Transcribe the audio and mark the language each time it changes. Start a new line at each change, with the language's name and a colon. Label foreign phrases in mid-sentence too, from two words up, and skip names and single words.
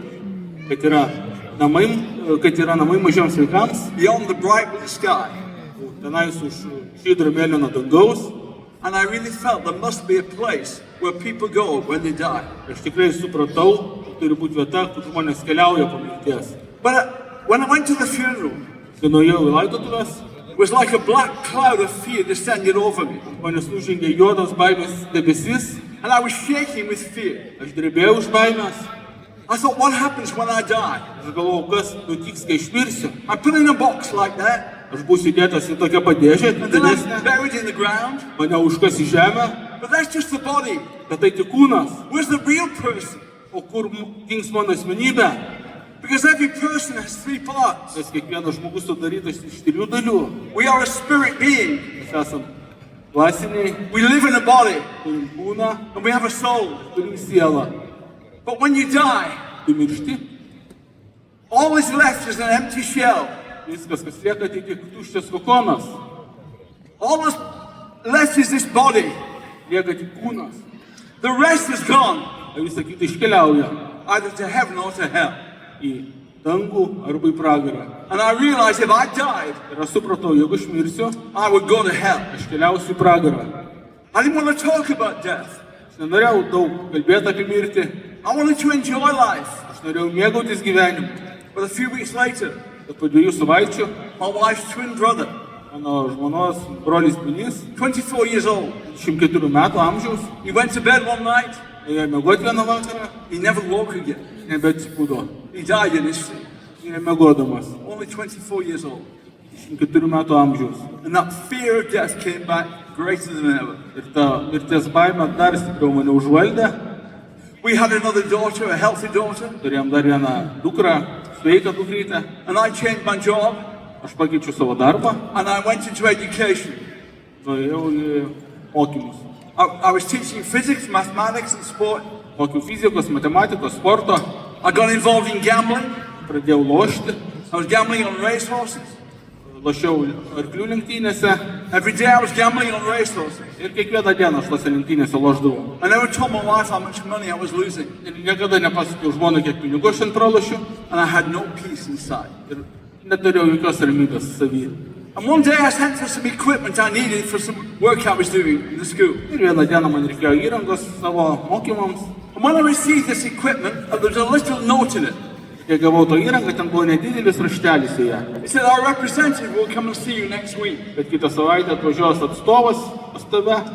Lithuanian: Kad yra namai mažiems vaikams.
English: beyond the bright blue sky.
Lithuanian: Tenais už žydro mėlyno dangaus.
English: And I really felt there must be a place where people go when they die.
Lithuanian: Aš tikrai supratau, kad turi būti vieta, kur žmonės keliauja po mirties.
English: But when I went to the funeral,
Lithuanian: Kai nuėjau į laidotuvės,
English: it was like a black cloud of fear descended over me.
Lithuanian: manęs nužengė juodas baimės debesis.
English: And I was shaking with fear.
Lithuanian: Aš drebėjau iš baimės.
English: I thought, what happens when I die?
Lithuanian: Aš galvojau, kas nutiks, kai išmirsiu.
English: I put in a box like that,
Lithuanian: Aš būsiu įdėtas į tokią padėžę,
English: and then I'm
Lithuanian: didesnę.
English: buried in the ground.
Lithuanian: Mane užkas į žemę.
English: But that's just the body.
Lithuanian: Bet tai tik kūnas.
English: Where's the real person?
Lithuanian: O kur dings mano asmenybė?
English: Because every person has 3 parts.
Lithuanian: Nes kiekvienas žmogus sudarytas iš 3 dalių.
English: We are a spirit being.
Lithuanian: Mes esam dvasiniai,
English: We live in a body,
Lithuanian: turim kūną,
English: and we have a soul.
Lithuanian: turim sielą.
English: But when you die,
Lithuanian: Tu miršti,
English: all is left is an empty shell.
Lithuanian: viskas, kas lieka, tai tik tuščias kokonas.
English: All that's left is this body.
Lithuanian: Lieka tik kūnas.
English: The rest is gone,
Lithuanian: O visa kita iškeliauja
English: either to heaven or to hell.
Lithuanian: į dangų arba į pragarą.
English: And I realized if I died,
Lithuanian: Ir aš supratau, jeigu aš mirsiu,
English: I would go to hell.
Lithuanian: aš keliausiu į pragarą.
English: I didn't want to talk about death.
Lithuanian: Aš nenorėjau daug kalbėti apie mirtį.
English: I wanted to enjoy life.
Lithuanian: Aš norėjau mėgautis gyvenimu.
English: But a few weeks later,
Lithuanian: Bet po 2 savaičių
English: my wife's twin brother,
Lithuanian: mano žmonos brolis Binys,
English: 24 years old,
Lithuanian: 24 metų amžiaus,
English: he went to bed one night,
Lithuanian: ėjo miegoti vieną vakarą,
English: he never woke again.
Lithuanian: nebeatsipūdo.
English: He died in his sleep,
Lithuanian: Mirė miegodamas,
English: only 24 years old.
Lithuanian: 24 metų amžiaus.
English: And that fear of death came back greater than ever.
Lithuanian: Ir ta mirties baimė dar stipriau mane užvaldė.
English: We had another daughter, a healthy daughter,
Lithuanian: Turėjom dar vieną dukrą, sveiką dukrytę.
English: and I changed my job
Lithuanian: Aš pakeičiau savo darbą,
English: and I went into education.
Lithuanian: nuėjau į mokymus.
English: I was teaching physics, mathematics, and sport.
Lithuanian: Mokiau fizikos, matematikos, sporto,
English: I got involved in gambling.
Lithuanian: pradėjau lošti,
English: I was gambling on racehorses.
Lithuanian: lošiau arklių lenktynėse
English: Every day I was gambling on racehorses.
Lithuanian: ir kiekvieną dieną aš tose lenktynėse lošdavau.
English: I never told my wife how much money I was losing,
Lithuanian: Ir niekada nepasakiau žmonai, kiek pinigų aš ten pralošiu
English: and I had no peace inside.
Lithuanian: ir neturėjau jokios ramybės savyje.
English: And one day I sent for some equipment I needed for some work I was doing in the school.
Lithuanian: Ir vieną dieną man reikėjo įrangos savo mokymams.
English: And when I received this equipment, there was a little note in it.
Lithuanian: Kai gavau tą įrangą, ten buvo nedidelis raštelis į ją.
English: It said, our representative will come and see you next week.
Lithuanian: Bet kitą savaitę atvažiuos atstovas pas tave